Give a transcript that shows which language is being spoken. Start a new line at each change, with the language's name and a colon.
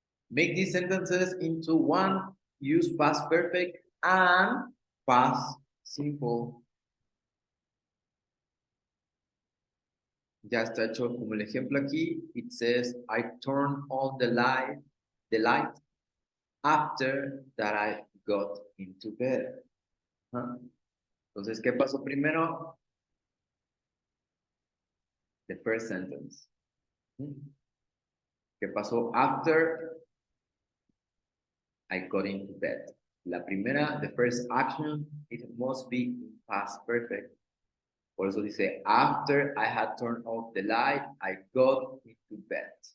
English: Make these sentences into one. Use past perfect and past simple.
Spanish: Ya está hecho como el ejemplo aquí.
English: It says, I turned on the light after that I got into bed. ¿Ah?
Spanish: Entonces, ¿qué pasó primero?
English: The first sentence.
Spanish: ¿Qué pasó
English: after I got into bed?
Spanish: La primera,
English: the first action, it must be in past perfect.
Spanish: Por eso dice,
English: after I had turned off the light, I got into bed.